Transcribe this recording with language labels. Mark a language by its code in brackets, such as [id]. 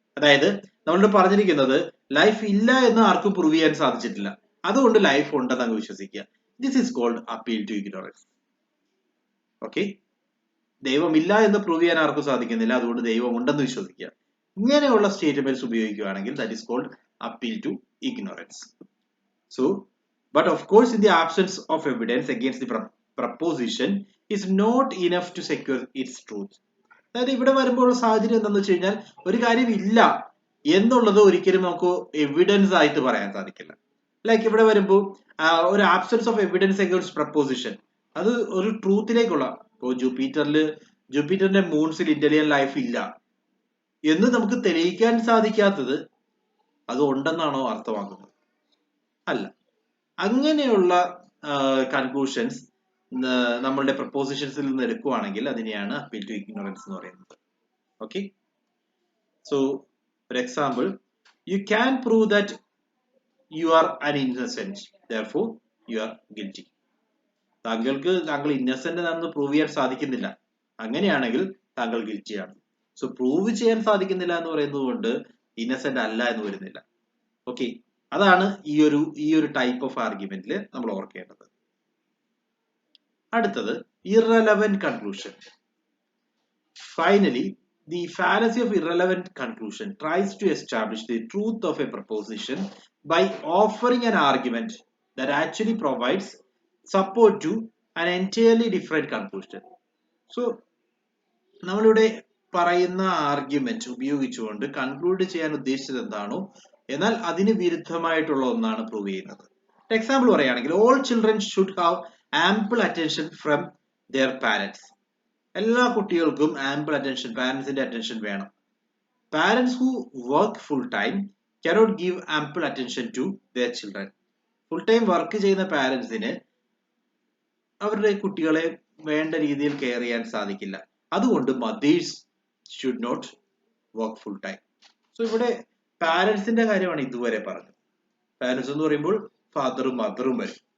[ml] അതായത് നമ്മളോട് പറഞ്ഞിരിക്കുന്നത് ലൈഫ് ഇല്ല എന്ന് ആർക്കും പ്രൂവ് ചെയ്യാൻ സാധിച്ചിട്ടില്ല, അതുകൊണ്ട് ലൈഫ് ഉണ്ടെന്ന് അങ്ങ് വിശ്വസിക്കുക. [en] this is called [ml] appeal to ignorance. Okay, ദൈവമില്ല എന്ന് പ്രൂവ് ചെയ്യാൻ ആർക്കും സാധിക്കുന്നില്ല, അതുകൊണ്ട് ദൈവം ഉണ്ടെന്ന് വിശ്വസിക്കുക. ഇങ്ങനെയുള്ള സ്റ്റേറ്റ്മെന്റ്സ് ഉപയോഗിക്കുകയാണെങ്കിൽ [en] that is called [ml] appeal to ignorance. [en] So, but of course, in the absence of evidence against the proposition is not enough to secure its truth. [ml] അതായത് ഇവിടെ വരുമ്പോൾ സാഹചര്യം എന്താണെന്ന് വെച്ച് കഴിഞ്ഞാൽ, ഒരു കാര്യം ഇല്ല എന്നുള്ളത് ഒരിക്കലും നമുക്ക് എവിഡൻസ് ആയിട്ട് പറയാൻ സാധിക്കില്ല. ലൈക്ക് ഇവിടെ വരുമ്പോൾ ഒരു absence of evidence against preposition, അത് ഒരു ട്രൂത്തിലേക്കുള്ള, ഇപ്പോൾ ജൂപ്പിറ്ററിന്റെ മൂൺസിൽ ഇന്റലിജന്റ് ലൈഫ് ഇല്ല എന്ന് നമുക്ക് തെളിയിക്കാൻ സാധിക്കാത്തത് അത് ഉണ്ടെന്നാണോ അർത്ഥമാക്കുന്നത്? അല്ല. അങ്ങനെയുള്ള കൺക്ലൂഷൻസ് നമ്മളുടെ പ്രപ്പോസിഷൻസിൽ നിന്ന് എടുക്കുകയാണെങ്കിൽ അതിനെയാണ് അപ്പീൽ ടു ഇഗ്നോറൻസ് എന്ന് പറയുന്നത്. [en] okay, so [ml] ഒരു example, [en] You can prove that you are an innocent, therefore you are guilty. [ml] താങ്കൾ ഇന്നസെന്റ് ആണെന്ന് പ്രൂവ് ചെയ്യാൻ സാധിക്കുന്നില്ല, അങ്ങനെയാണെങ്കിൽ താങ്കൾ ഗിൽറ്റിയാണ്. സോ പ്രൂവ് ചെയ്യാൻ സാധിക്കുന്നില്ല എന്ന് പറയുന്നത് കൊണ്ട് ഇന്നസെന്റ് അല്ല എന്ന് വരുന്നില്ല. ഓക്കെ, അതാണ് ഈ ഒരു ടൈപ്പ് ഓഫ് ആർഗ്യുമെന്റിൽ നമ്മൾ ഓർക്കേണ്ടത്. അടുത്തത് irrelevant conclusion. [en] Finally, the fallacy of irrelevant conclusion tries to establish the truth of a proposition by offering an argument that actually provides support to an entirely different conclusion. [ml] So, നമ്മളിവിടെ പറയുന്ന argument ഉപയോഗിച്ചുകൊണ്ട് conclude ചെയ്യാൻ ഉദ്ദേശിച്ചത് എന്താണോ എന്നാൽ അതിന് വിരുദ്ധമായിട്ടുള്ള ഒന്നാണ് prove ചെയ്യുന്നത്. എക്സാമ്പിൾ പറയുകയാണെങ്കിൽ, [en] All children should have ample attention from their parents. [ml] എല്ലാ കുട്ടികൾക്കും ആംപിൾ അറ്റൻഷൻ, പാരന്റ്സിന്റെ അറ്റൻഷൻ വേണം. [en] Parents who work full time cannot give ample attention to their children. [ml] Full time work ചെയ്യുന്ന പാരന്റ്സിന് അവരുടെ കുട്ടികളെ വേണ്ട രീതിയിൽ കെയർ ചെയ്യാൻ സാധിക്കില്ല. അതുകൊണ്ട് [en] Mothers should not work full time. [ml] So ഇവിടെ പാരന്റ്സിന്റെ കാര്യമാണ് ഇതുവരെ പറഞ്ഞത്. പാരന്റ്സ് എന്ന് പറയുമ്പോൾ ഫാദറും മദറും വരും.